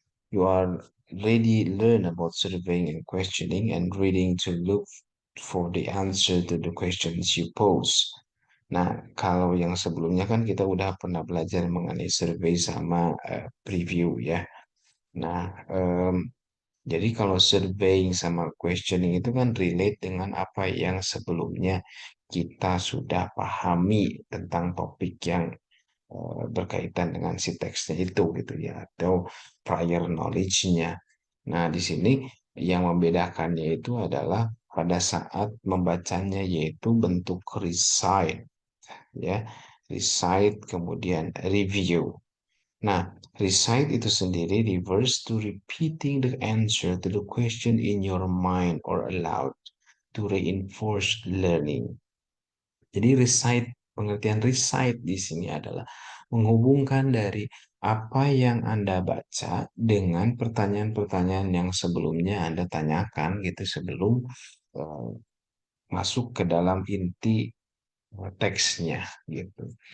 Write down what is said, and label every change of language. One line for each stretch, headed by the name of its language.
English: You are ready learn about surveying and questioning and reading to look for the answer to the questions you pose.
Indonesian: Nah, kalau yang sebelumnya kan kita udah pernah belajar mengenai survei sama preview ya. Nah, jadi kalau surveying sama questioning itu kan relate dengan apa yang sebelumnya kita sudah pahami tentang topik yang berkaitan dengan si teksnya itu gitu ya atau prior knowledge-nya. Nah, di sini yang membedakannya itu adalah pada saat membacanya yaitu bentuk recite ya. Recite kemudian review. Nah, recite itu sendiri
English: refers to repeating the answer to the question in your mind or aloud to reinforce learning.
Indonesian: Jadi recite, pengertian recite di sini adalah menghubungkan dari apa yang Anda baca dengan pertanyaan-pertanyaan yang sebelumnya Anda tanyakan gitu sebelum eh, masuk ke dalam inti teksnya gitu.